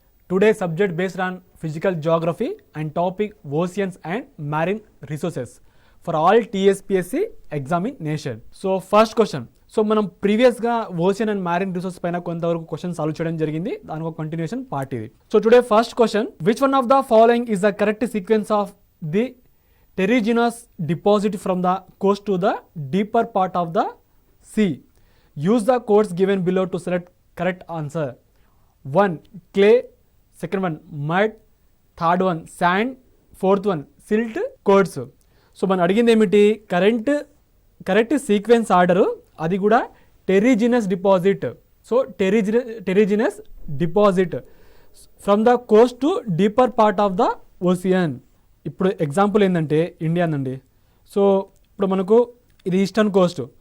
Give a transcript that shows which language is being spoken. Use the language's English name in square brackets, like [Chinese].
[English] Today's subject based on physical geography and topic oceans and marine resources for all TSPSC examination. So first question. [Telugu] So మనం ప్రీవియస్గా ocean and marine resource పైన కొంతవరకు question solve చేయడం జరిగింది. దాని ఒక continuation part ఇది. [English] So today first question, which one of the following is the correct sequence of the terrigenous deposit from the coast to the deeper part of the sea? Use the codes given below to select correct answer. 1 clay, second one mud, third one sand, fourth one silt codes. [Telugu] So మనం అడిగింది ఏమిటి, correct sequence order, అది కూడా terrigenous deposit. [English] So terrigenous deposit from the coast to deeper part of the ocean. [Telugu] ఇప్పుడు example ఏంటంటే India అండి. So ఇప్పుడు మనకు ఇది ఈస్టర్న్ కోస్ట్.